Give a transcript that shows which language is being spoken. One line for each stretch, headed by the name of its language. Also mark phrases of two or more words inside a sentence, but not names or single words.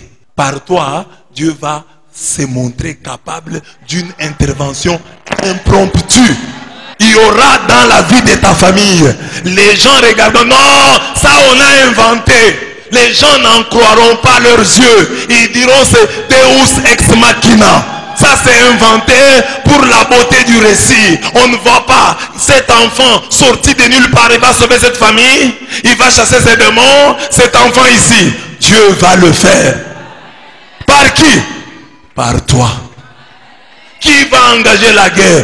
French: Par toi, Dieu va se montrer capable d'une intervention impromptue. Il y aura dans la vie de ta famille, les gens regardent, non, ça on a inventé. Les gens n'en croiront pas leurs yeux. Ils diront c'est
Latin: Deus ex machina.
French: Ça c'est inventé pour la beauté du récit. On ne voit pas cet enfant sorti de nulle part. Il va sauver cette famille. Il va chasser ses démons. Cet enfant ici, Dieu va le faire. Par qui? Par toi. Qui va engager la guerre?